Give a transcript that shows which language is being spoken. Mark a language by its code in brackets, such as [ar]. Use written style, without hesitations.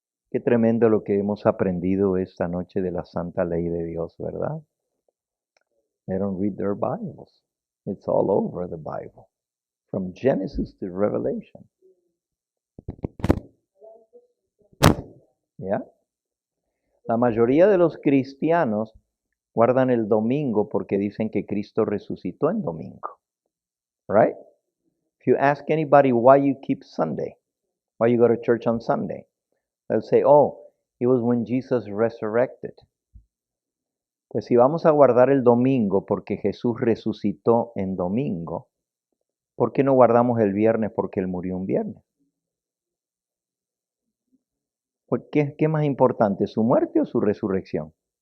[es] Qué tremendo lo que hemos aprendido esta noche de la santa ley de Dios, ¿verdad? [en] They don't read their Bibles. It's all over the Bible, from Genesis to Revelation. [es] ¿Ya? La mayoría de los cristianos guardan el domingo porque dicen que Cristo resucitó en domingo. [en] Right? If you ask anybody why you keep Sunday, why you go to church on Sunday, they'll say, oh, it was when Jesus resurrected. [es] Pues si vamos a guardar el domingo porque Jesús resucitó en domingo, ¿por qué no guardamos el viernes porque Él murió un viernes? ¿Qué es más importante, su muerte o su resurrección?